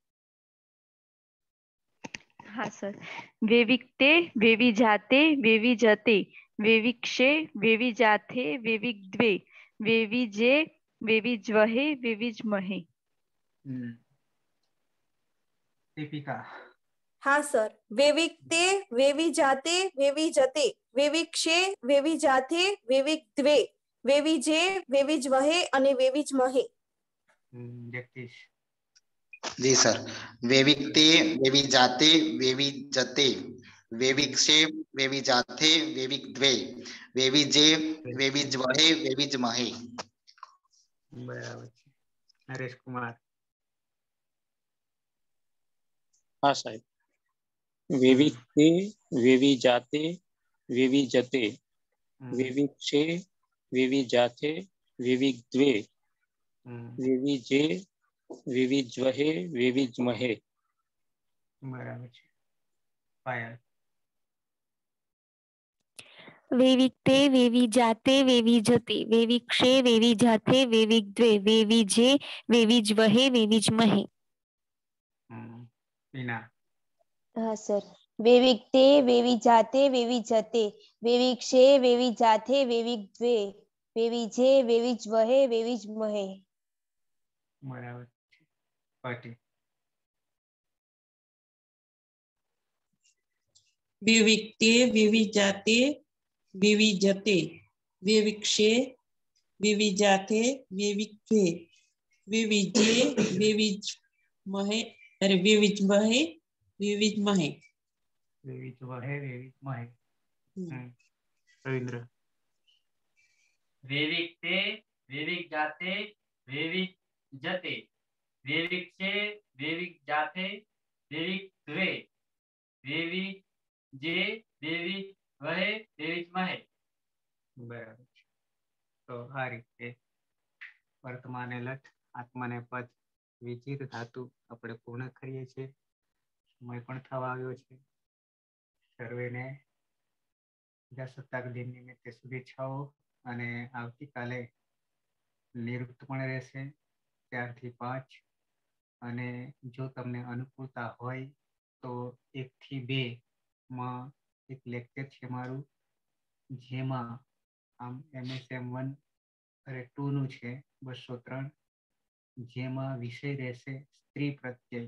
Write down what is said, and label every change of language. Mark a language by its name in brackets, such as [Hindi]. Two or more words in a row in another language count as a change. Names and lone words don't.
[Gujarati] હા સર, [Sanskrit] વેવિકતે વેવી જાતે વેવી જતે વેવિક્ષે વેવી જાથે વેવી દ્વે વેવી જે વેવી જ્વહે વેવી જ મહે. [Gujarati] દીપિકા હા સર, [Sanskrit] वेविक्ते वेवी जाते वेवी जते वेविक्षे वेवी जाते वेविक द्वे वेविजे वेविज वहे અને વેવિજ મહે. [Gujarati] जगदीश જી સર। [Sanskrit] वेविकते वेवी जाते वेवी जते वेविक्षे वेवी जाते वेविक द्वे वेविजे वेविज वहे वेविज महे। [Gujarati] बराबर છે. નરેશ કુમાર હા સાહેબ। [Sanskrit] वेविकते वेवी जाते वेवी जते वेविक्षे वेवी जाते वेविक द्वे वेविजे वेविज वहे वेविज महे। [Gujarati] બરાબર છે. પાયલ [Sanskrit] वेविक्ते वेवी जाते वेवी जते वेविक्षे वेवी जाते वेविक द्वे वेविजे वेविज वहे वेविज महे। [Gujarati] मीना હા સર, [Sanskrit] वेविक्ते वेवी जाते वेवी जते वेविक्षे वेवी जाते वेविक द्वे वेविजे वेविज वहे वेविज महे। [Gujarati] બરાબર છે. પાટી [Sanskrit] विविक्ते विविजाते विविजते विविक्षे विविजाते विविक्ते विविजे विविज महे अरे विविज महे विविज महे। વેવિજ વહે વેવિજ મહે. રવિન્દ્ર वेविक्ते वेविक जाते वेविक जते वेविक्षे वेविक जाते वेविक द्वे वेविजे वेविज वहे वेविज महे। [Gujarati] બરાબર છે. તો આ રીતે વર્તમાને લટ આત્માને પદ વિચિર ધાતુ આપણે પૂર્ણ કરીએ છીએ. સમય પણ થવા આવ્યો છે. સર્વેને પ્રજાસત્તાક દિન નિમિત્તે શુભેચ્છાઓ અને આવતીકાલે નિવૃત્ત પણ રહેશે 4 થી 5 અને જો તમને અનુકૂળતા હોય તો 1 થી 2 માં એક લેક્ચર છે મારું જેમાં આમ MSM1 અરે 2 નું છે 203 જેમાં વિષય રહેશે સ્ત્રી પ્રત્યય.